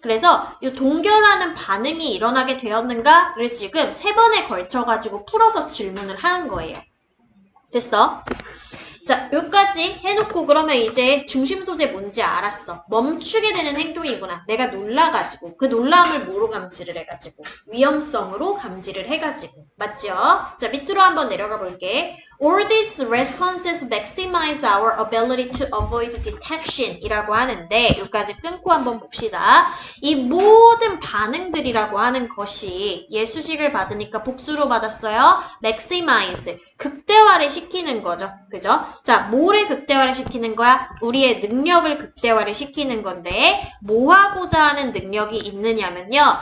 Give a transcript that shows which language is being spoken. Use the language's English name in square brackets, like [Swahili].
[Korean] 그래서 이 동결하는 반응이 일어나게 되었는가를 지금 3번에 걸쳐가지고 풀어서 질문을 하는 거예요. 됐어? 자, 여기까지 해놓고 그러면 이제 중심 소재 뭔지 알았어. 멈추게 되는 행동이구나. 내가 놀라가지고 그 놀라움을 뭐로 감지를 해가지고 위험성으로 감지를 해가지고 맞죠? 자, 밑으로 한번 내려가 볼게. [English] All these responses maximize our ability to avoid detection [Korean] 이라고 하는데 여기까지 끊고 한번 봅시다. 이 모든 반응들이라고 하는 것이 예수식을 받으니까 복수로 받았어요. maximize 극대화를 시키는 거죠. 그죠? 자, 뭐를 극대화를 시키는 거야? 우리의 능력을 극대화를 시키는 건데 뭐 하고자 하는 능력이 있느냐면요.